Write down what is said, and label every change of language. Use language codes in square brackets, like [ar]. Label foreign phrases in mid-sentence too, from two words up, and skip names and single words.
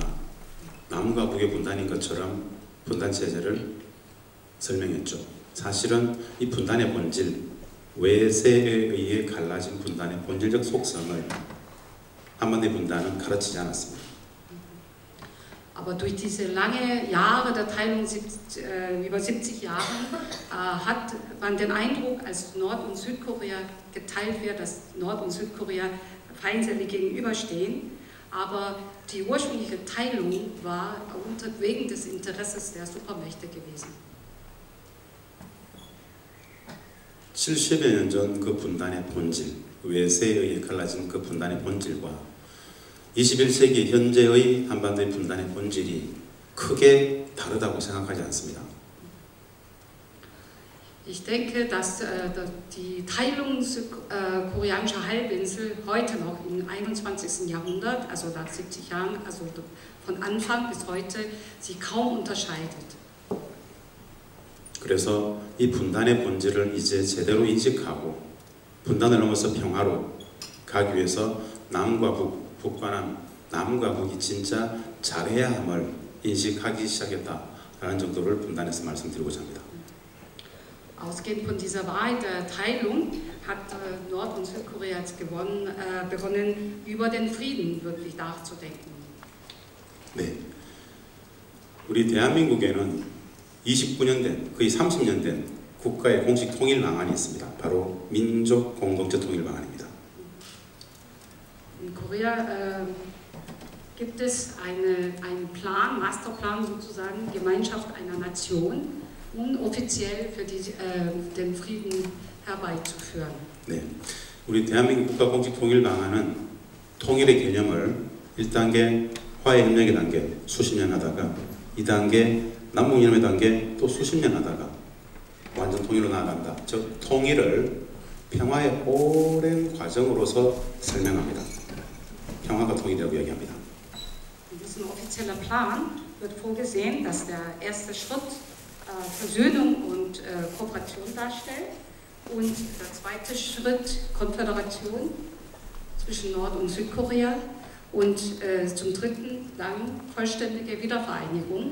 [ko] 남과 북의 분단인 것처럼 분단 체제를 설명했죠. 사실은 이 분단의 본질, 외세에 의해 갈라진 분단의 본질적 속성을 한반도의 분단은 가르치지 않았습니다. [de] Aber durch diese lange Jahre der Teilung, über 70 Jahren, hat man den Eindruck, als Nord- und Südkorea geteilt wird, dass Nord- und Südkorea feindselig gegenüberstehen. Aber die ursprüngliche Teilung war wegen des Interesses der Supermächte gewesen. [ko] 70여 년 전 그 분단의 본질, 외세에 의해 갈라진 그 분단의 본질과 21세기 현재의 한반도의 분단의 본질이 크게 다르다고 생각하지 않습니다. [de] Ich denke, dass die Teilung koreanischer Halbinsel heute noch im 21. Jahrhundert, also nach 70 Jahren, also von Anfang bis heute, sich kaum unterscheidet. [ko] 그래서 이 분단의 본질을 이제 제대로 인식하고 분단을 넘어서 평화로 가기 위해서 남과 북, 북과 남, 남과 북이 진짜 잘해야 함을 인식하기 시작했다라는 정도를 분단에서 말씀드리고자 합니다. [de] Ausgehend von dieser Wahrheit der Teilung hat Nord- und Südkorea jetzt begonnen, über den Frieden wirklich nachzudenken. [ko] 네, 우리 대한민국에는 29년 된, 거의 30년 된 국가의 공식 통일 방안이 있습니다. 바로 민족 공동체 통일 방안입니다. [de] In Korea gibt es einen Plan, Masterplan sozusagen, Gemeinschaft einer Nation, offiziell für den Frieden herbeizuführen. [ko] 네, 우리 대한민국 국가 공식 통일 방안은 통일의 개념을 1단계 화해 협력의 단계 수십 년 하다가 2단계 남북연합의 단계 또 수십 년 하다가 완전 통일로 나아간다. 즉 통일을 평화의 오랜 과정으로서 설명합니다. 평화가 통일이라고 이야기합니다. [de] In diesem offiziellen Plan wird vorgesehen, dass der erste Schritt Versöhnung und Kooperation darstellt und der zweite Schritt Konföderation zwischen Nord- und Südkorea und zum dritten dann vollständige Wiedervereinigung.